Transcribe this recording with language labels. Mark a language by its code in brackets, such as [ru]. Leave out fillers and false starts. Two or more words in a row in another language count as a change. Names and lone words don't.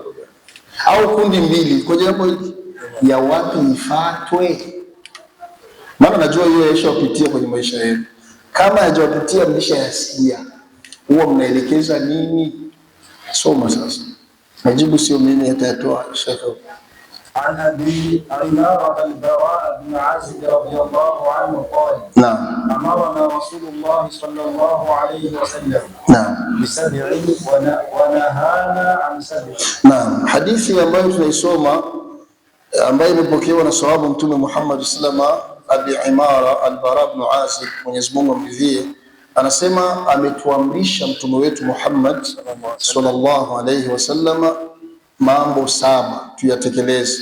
[sw] Au kundi mbili kwa jambo hili ya wapi ifatwe? Maana najua hiyo yashapitia kwenye maisha yenu. Kama hajapitia mlishayasikia. Huwa mnaelekeza nini? Soma sasa. Majibu sio mimi atatoa Sheikh. [ar] عن أبي عمارة البراء بن عازب رضي الله عنه قال: نعم. أمرنا رسول الله صلى الله عليه وسلم نعم بسبع ونهانا عن سبع. نعم. [sw] Hadithi ambayo tunaisoma ambayo imepokewa na sahabu Mtume Muhammad sallama, Abi Imara al-Bara ibn Azib, Mwenyezi Mungu amridhie, anasema ametuamrisha mtume wetu Muhammad [ar] صلى الله عليه وسلم [sw] mambo 7 tuyatekeleze.